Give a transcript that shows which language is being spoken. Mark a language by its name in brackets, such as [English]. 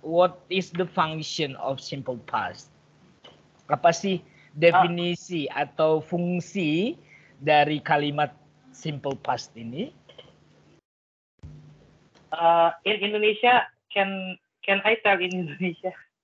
[English] What is the function of simple past? [Indonesian] Apa sih definisi atau fungsi dari kalimat simple past ini? [English] In Indonesia, can I tell in Indonesia?